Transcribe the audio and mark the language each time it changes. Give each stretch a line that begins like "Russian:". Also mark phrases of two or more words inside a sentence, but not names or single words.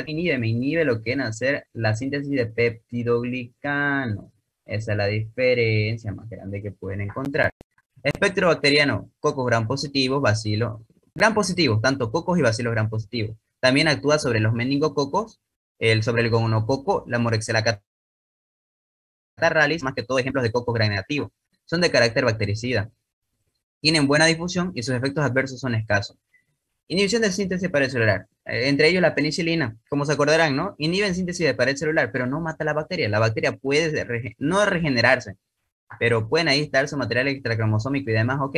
Spanish: Inhibe lo que viene a ser la síntesis de peptidoglicano. Esa es la diferencia más grande que pueden encontrar. Espectro bacteriano, cocos gram positivos, bacilos gram positivos, tanto cocos y bacilos gram positivos. También actúa sobre los meningococos, sobre el gonococo, la Moraxella catarrhalis, más que todo ejemplos de cocos gram negativos. Son de carácter bactericida. Tienen buena difusión y sus efectos adversos son escasos. Inhibición de síntesis de pared celular. Entre ellos la penicilina, como se acordarán, ¿no? Inhiben síntesis de pared celular, pero no mata la bacteria. La bacteria puede no regenerarse, pero pueden ahí estar su material extracromosómico y demás, ok.